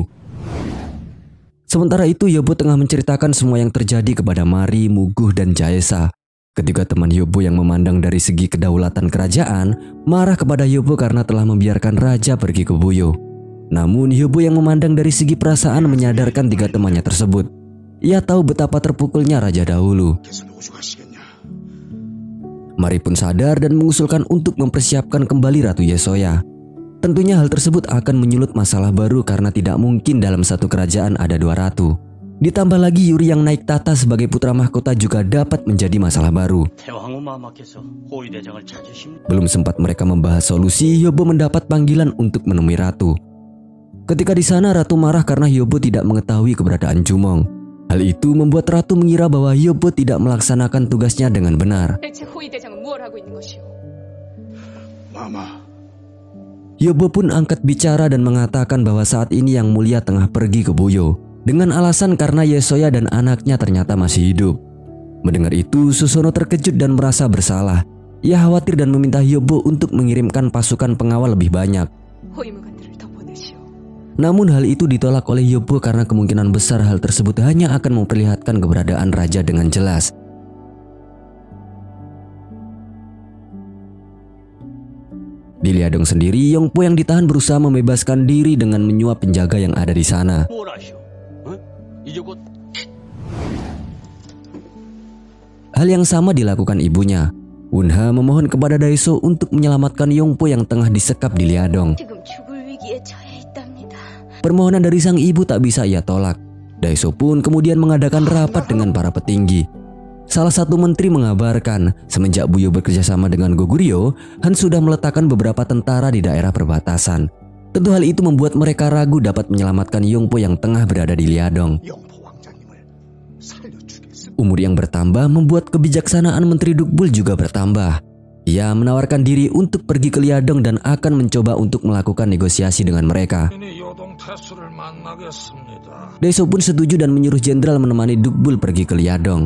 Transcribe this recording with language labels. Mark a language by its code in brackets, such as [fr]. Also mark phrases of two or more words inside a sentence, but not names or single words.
[id] Sementara itu Hyobo tengah menceritakan semua yang terjadi kepada Mari, Muguh, dan Jaesa. Ketiga teman Hyobo yang memandang dari segi kedaulatan kerajaan marah kepada Hyobo karena telah membiarkan raja pergi ke Buyo. Namun Hyobo yang memandang dari segi perasaan menyadarkan tiga temannya tersebut. Ia tahu betapa terpukulnya raja dahulu. [ko] 계속 누구 가시겠냐? [id] Mari pun sadar dan mengusulkan untuk mempersiapkan kembali Ratu Yesoya. Tentunya hal tersebut akan menyulut masalah baru karena tidak mungkin dalam satu kerajaan ada dua ratu. Ditambah lagi Yuri yang naik tahta sebagai putra mahkota juga dapat menjadi masalah baru. [ko] 태왕후마마께서 호위대장을 찾으십니까? [id] Belum sempat mereka membahas solusi, Hyobo mendapat panggilan untuk menemui ratu. Ketika di sana, ratu marah karena Hyobo tidak mengetahui keberadaan Jumong. Hal itu membuat ratu mengira bahwa Hyobo tidak melaksanakan tugasnya dengan benar. [ko] 대체 호위 대장은 무엇 하고 있는 것이오? 마마, [id] Hyobo pun angkat bicara dan mengatakan bahwa saat ini Yang Mulia tengah pergi ke Buyo dengan alasan karena Yesoya dan anaknya ternyata masih hidup. Mendengar itu, Susono terkejut dan merasa bersalah. Ia khawatir dan meminta Hyobo untuk mengirimkan pasukan pengawal lebih banyak. [ko] 호위무관들을 더 보내시오. [id] Namun hal itu ditolak oleh Hyobo karena kemungkinan besar hal tersebut hanya akan memperlihatkan keberadaan raja dengan jelas. Di Liadong sendiri, Yongpo yang ditahan berusaha membebaskan diri dengan menyuap penjaga yang ada di sana. [ko] 뭘 하시오? 어? 이제 곧 [id] Hal yang sama dilakukan ibunya. Wunha memohon kepada Daeso untuk menyelamatkan Yongpo yang tengah disekap di Liadong. [ko] 지금 죽을 위기에 처해 있답니다. [id] Permohonan dari sang ibu tak bisa ia tolak. Daeso pun kemudian mengadakan rapat dengan para petinggi. Salah satu menteri mengabarkan semenjak Buyo bekerjasama dengan Goguryeo, Han sudah meletakkan beberapa tentara di daerah perbatasan. Tentu hal itu membuat mereka ragu dapat menyelamatkan Yongpo yang tengah berada di Liadong. [ko] 영포 왕자님을 살려주겠습니다. [id] Umur yang bertambah membuat kebijaksanaan Menteri Dukbul juga bertambah. Ia menawarkan diri untuk pergi ke Liadong dan akan mencoba untuk melakukan negosiasi dengan mereka. Daeso pun setuju dan menyuruh jenderal menemani Dukbul pergi ke Liadong.